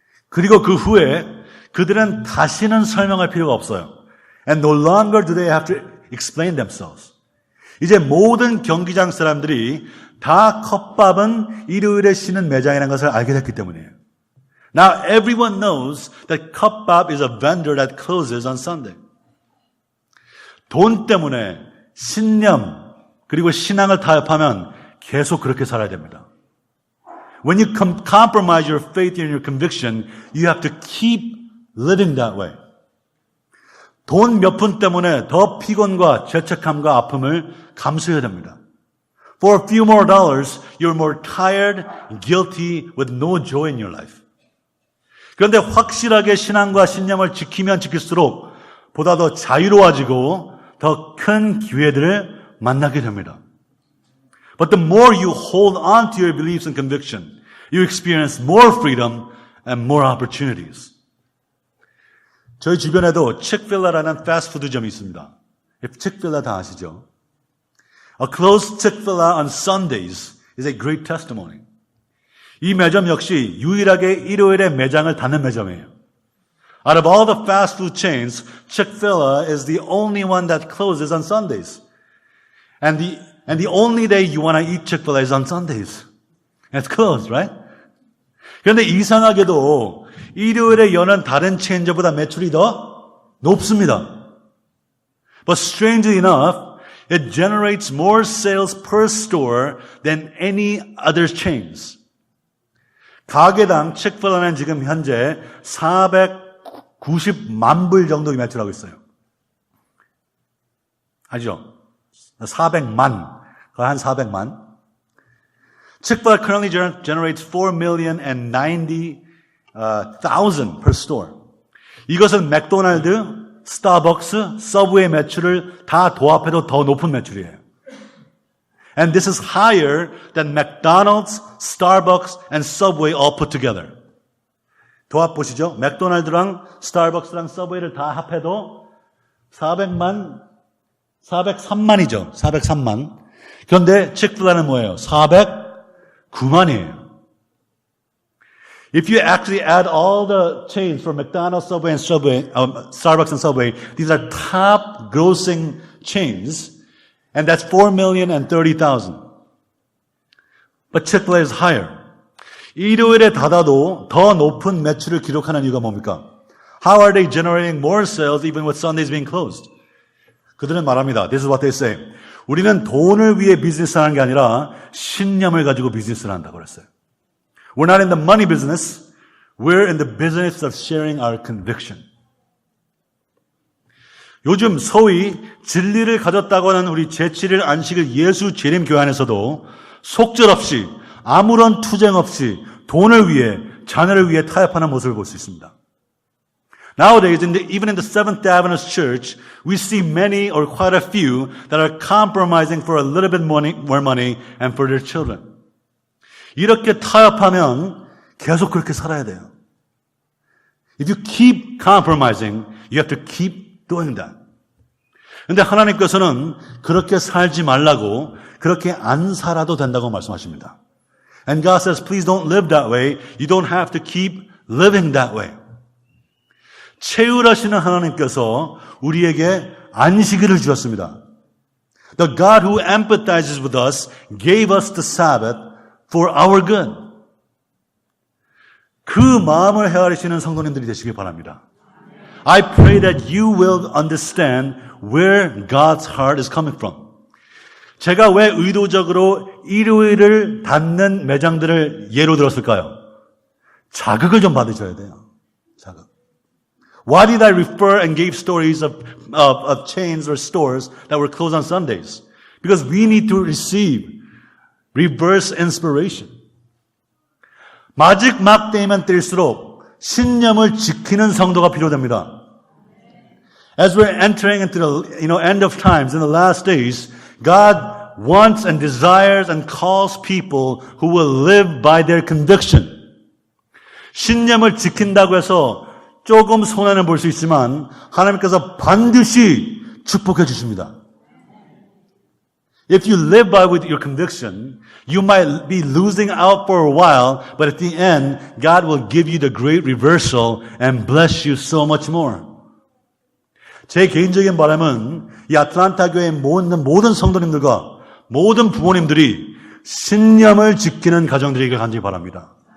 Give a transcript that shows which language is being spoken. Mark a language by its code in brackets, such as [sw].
[ko] 그리고 그 후에 그들은 다시는 설명할 필요가 없어요. [en] And no longer do they have to explain themselves. [ko] 이제 모든 경기장 사람들이 다 컵밥은 일요일에 쉬는 매장이라는 것을 알게 됐기 때문이에요. [en] Now everyone knows that 컵밥 is a vendor that closes on Sunday. [ko] 돈 때문에 신념 그리고 신앙을 타협하면 계속 그렇게 살아야 됩니다. [en] When you compromise your faith and your conviction, you have to keep living that way. [ko] 돈 몇 푼 때문에 더 피곤과 죄책감과 아픔을 감수해야 됩니다. [en] For a few more dollars, you're more tired, guilty, with no joy in your life. [ko] 그런데 확실하게 신앙과 신념을 지키면 지킬수록 보다 더 자유로워지고 더 큰 기회들을 만나게 됩니다. [en] But the more you hold on to your beliefs and conviction, you experience more freedom and more opportunities. [ko] 저희 주변에도 칙필라라는 패스트푸드점이 있습니다. 칙필라 다 아시죠? [en] A closed Chick-fil-A on Sundays is a great testimony. [ko] 이 매점 역시 유일하게 일요일에 매장을 닫는 매점이에요. [en] Out of all the fast food chains, Chick-fil-A is the only one that closes on Sundays. And the only day you want to eat Chick-fil-A is on Sundays. It's closed, right? [ko] 그런데 이상하게도 일요일에 여는 다른 체인점보다 매출이 더 높습니다. [en] But strangely enough, it generates more sales per store than any other chains. [ko] 가게당 칙필라는 지금 현재 490만 불 정도 매출하고 있어요. 아시죠? 400만, 거의 한 400만. [en] Chick-fil-A currently generates 4,090,000 per store. [ko] 이것은 맥도날드, 스타벅스, 서브웨이 매출을 다 도합해도 더 높은 매출이에요. [en] And this is higher than McDonald's, Starbucks, and Subway all put together. [ko] 도합 보시죠. 맥도날드랑 스타벅스랑 서브웨이를 다 합해도 403만이죠. 403만. 그런데 치크필레는 뭐예요? 409만이에요. [en] If you actually add all the chains for McDonald's, Subway, and Starbucks and Subway, these are top grossing chains, and that's 4,030,000. But Chick-fil-A is higher. [ko] 일요일에 닫아도 더 높은 매출을 기록하는 이유가 뭡니까? [en] How are they generating more sales even with Sundays being closed? [ko] 그들은 말합니다. [en] This is what they say. [ko] 우리는 돈을 위해 비즈니스하는 게 아니라 신념을 가지고 비즈니스를 한다고 그랬어요. [en] We're not in the money business. We're in the business of sharing our conviction. [ko] 요즘 소위 진리를 가졌다고 하는 우리 제7일 안식일 예수 재림 교회 안에서도 속절없이 아무런 투쟁 없이 돈을 위해 자녀를 위해 타협하는 모습을 볼 수 있습니다. [en] Nowadays, even in the Seventh Adventist Church, we see many or quite a few that are compromising for a little bit more money and for their children. [ko] 이렇게 타협하면 계속 그렇게 살아야 돼요. [en] If you keep compromising, you have to keep doing that. [ko] 근데 하나님께서는 그렇게 살지 말라고 그렇게 안 살아도 된다고 말씀하십니다. [en] And God says, please don't live that way. You don't have to keep living that way. [ko] 채울하시는 하나님께서 우리에게 안식일을 주셨습니다. [en] The God who empathizes with us gave us the Sabbath for our good. [ko] 그 마음을 헤아리시는 성도님들이 되시길 바랍니다. [en] I pray that you will understand where God's heart is coming from. [ko] 제가 왜 의도적으로 일요일을 닫는 매장들을 예로 들었을까요? 자극을 좀 받으셔야 돼요. 자극. [en] Why did I refer and give stories of chains or stores that were closed on Sundays? Because we need to receive reverse inspiration. [ko] 마지막 때이면 때일수록 신념을 지키는 성도가 필요됩니다. [en] As we're entering into the end of times, in the last days, God wants and desires and calls people who will live by their conviction. [ko] 신념을 지킨다고 해서 조금 손해는 볼 수 있지만 하나님께서 반드시 축복해 주십니다. [en] If you live by with your conviction, you might be losing out for a while, but at the end, God will give you the great reversal and bless you so much more. [ko] 제 개인적인 바람은 이 아틀란타 교회의 모든 성도님들과 모든 부모님들이 신념을 지키는 가정들이길 간절히 바랍니다.